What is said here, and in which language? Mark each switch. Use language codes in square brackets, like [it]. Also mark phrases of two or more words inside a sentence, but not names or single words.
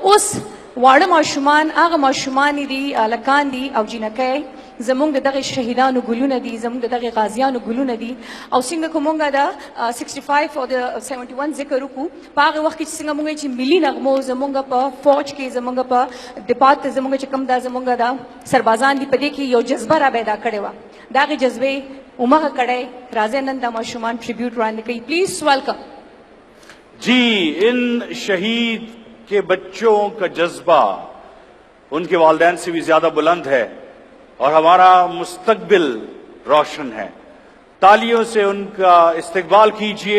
[ps] او اوس واړه ماشومان هغه ماشومان دي هلکان دي او جینکۍ زمونږ د دغه شهیدانو ګلونه دي زمونږ د دغه غازیانو ګلونه دي او څنګه که مونږ د 65 او د 71 ذکر وکړو په هغه وخت کې چې څنګه مونږ چې ملي نغمو زمونږ په فوج کې زمونږ په دپات زمونږ چې کوم دا زمونږ د سربازان دي په دې کې یو جذبه را پیدا کړې وه د هغې جذبې امغه کړی راځئ نن دا ماشومان ټریبیوټ وړاندې کوي [en] please welcome [ur] جی ان شہید کے بچوں کا جذبہ ان کے والدین سے بھی زیادہ بلند ہے اور ہمارا مستقبل روشن ہے. تالیوں سے ان کا استقبال کیجئے.